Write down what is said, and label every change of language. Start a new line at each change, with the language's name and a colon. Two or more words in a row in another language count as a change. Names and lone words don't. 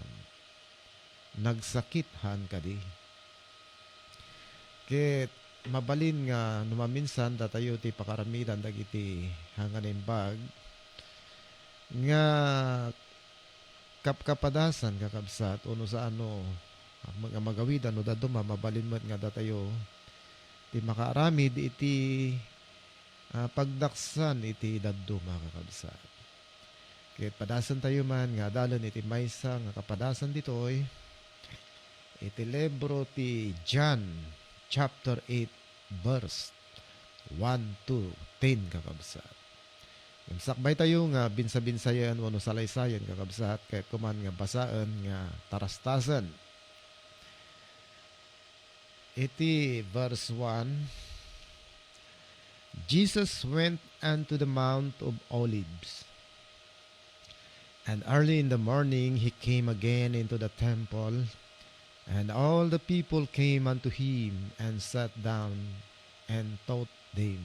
Iloko: Nagsakithan kadi. Ket mabalin nga numaminsan datayo ti pakaramidan dagiti hanganin bag nga kapkapadasan kakabsat uno sa ano mga magawidan no daduma mabalin met nga datayo ti makaaramid iti pagdaksan iti daduma kakabsat. Ket padasan tayo man nga dalan iti maysa nga kapadasan ditoy iti libro ti John
English: chapter 8 verse 1 to 10
Iloko: kakabsat. Sakbay tayo nga binsa-binsayan wano salaysayan kakabsat kay kuman nga basaan nga tarastasan. Iti verse 1.
English: Jesus went unto the Mount of Olives. And early in the morning he came again into the temple, and all the people came unto him and sat down and taught them.